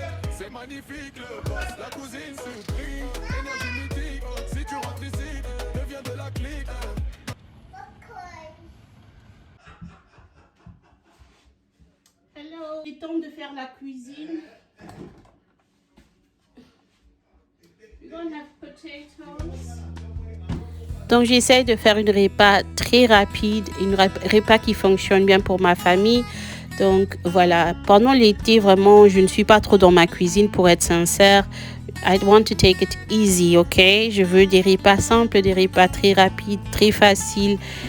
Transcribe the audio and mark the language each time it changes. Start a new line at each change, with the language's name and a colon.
French: C'est magnifique le boss, la cousine surprise, énergie mythique, si tu rentres ici, deviens de la clique. Hello. Il est temps de faire la cuisine.
English: We're gonna have potatoes.
French: Donc j'essaie de faire une repas très rapide, une repas qui fonctionne bien pour ma famille. Donc voilà, pendant l'été, vraiment, je ne suis pas trop dans ma cuisine pour être sincère.
English: I want to take it easy, ok?
French: Je veux des repas simples, des repas très rapides, très faciles.